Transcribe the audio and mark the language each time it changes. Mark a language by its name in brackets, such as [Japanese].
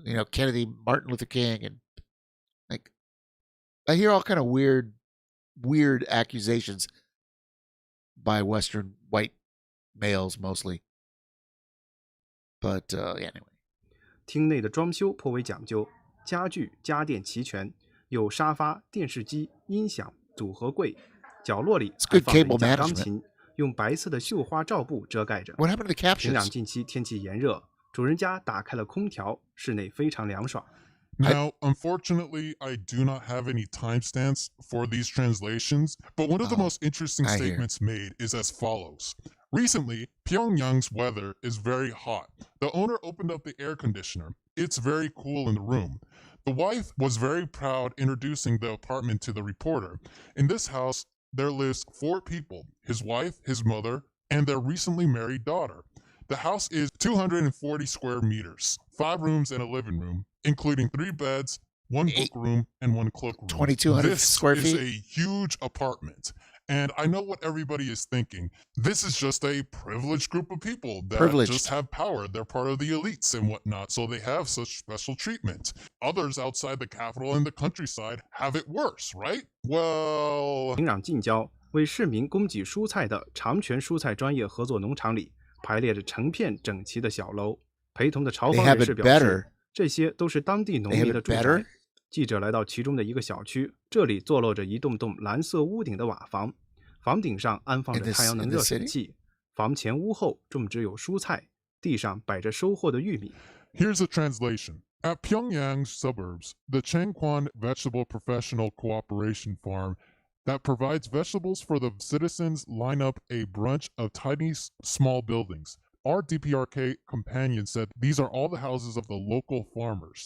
[English] Kennedy, Martin Luther King, and like I hear all kind of weird accusations by Western white males mostly. But anyway. [Chinese] 厅内的装修颇为讲究，家具家电齐全，有沙发、电视机、音响、组合柜，角落里还放了一架钢琴，用白色的绣花罩布遮盖着。平壤近期天气炎热，主人家打开了空调，室内非常凉爽。 [English] Now, unfortunately, I do not have any timestamps for these translations, but one of the most interesting statements made is as follows. Recently, Pyongyang's weather is very hot. The owner opened up the air conditioner. It's very cool in the room. The wife was very proud introducing the apartment to the reporter. In this house, there lives 4 people, his wife, his mother, and their recently married daughter. The house is 240 square meters, 5 rooms and a living room, including 3 beds, 1 book room, and 1 cloakroom. 2,200 square feet. This is a huge apartment. And I know what everybody is thinking. This is just a privileged group of people that just have power. They're part of the elites and whatnot, so they have such special treatment. Others outside the capital and the countryside have it worse, right? Well... [Chinese] 平壤近郊为市民供给蔬菜的长泉蔬菜专业合作农场里排列着成片整齐的小楼，陪同的朝方人士表示，这些都是当地农民的住宅。记者来到其中的一个小区，这里坐落着一栋栋蓝色屋顶的瓦房，房顶上安放着太阳能热水器，房前屋后种植有蔬菜，地上摆着收获的玉米。 [English] Here's a translation. At Pyongyang's suburbs, the Changkwon Vegetable Professional Cooperation Farm that provides vegetables for the citizens line up a bunch of tiny, small buildings. Our DPRK companion said these are all the houses of the local farmers.